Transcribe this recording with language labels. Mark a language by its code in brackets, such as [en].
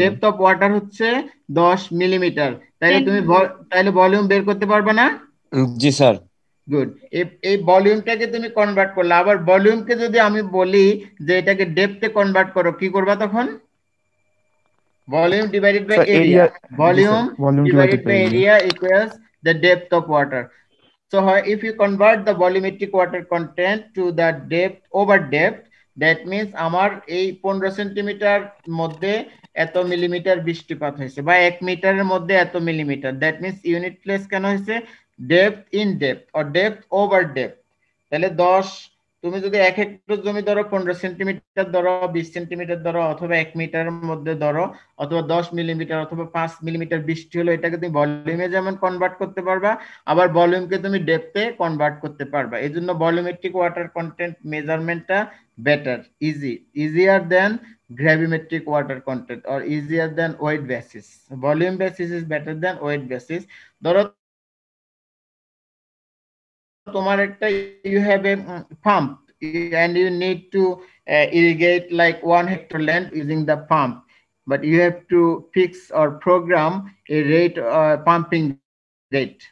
[bn] Depth of water হচ্ছে 10 millimetre, তাইলে তুমি তাইলে ভলিউম বের করতে পারবে না? জি স্যার। গুড। এই ভলিউমটাকে তুমি কনভার্ট করলে, আবার ভলিউমকে যদি আমি বলি যে এটাকে ডেপথে কনভার্ট করো, কি করবা তখন? Volume divided by sir area, area. G sir, volume volume [en] divided [bn] divided [en] by [bn] by area. [en] area equals the depth of water. So if you convert the volumetric water content to the depth over depth, that means [bn] আমার এই 15 centimetre মধ্যে এত millimetre [en] বৃষ্টিপাত হয়েছে, বা 1 মিটারের মধ্যে এত মিলিমিটার, that means [bn] unit place কেন হয়েছে? [en] Depth in depth or depth over depth. [bn] তাহলে 10, তুমি যদি 1 হেক্টর জমি ধরো, 15 সেন্টিমিটার ধরো, 20 সেন্টিমিটার ধরো, অথবা 1 মিটারের মধ্যে ধরো, অথবা 10 মিলিমিটার অথবা 5 মিলিমিটার বৃষ্টি হলো, এটাকে তুমি ভলিউমে যেমন কনভার্ট করতে পারবা, আবার ভলিউমকে তুমি ডেপথে কনভার্ট করতে পারবা। এই জন্য volumetric water content মেজারমেন্টটা better, easier then [en] gravimetric water content or easier than weight basis. Volume basis is better than weight basis. [bn] ধরো তোমার একটা, [en] you have a pump and you need to irrigate like 1 hectare land using the pump, but you have to fix or program a rate, pumping rate.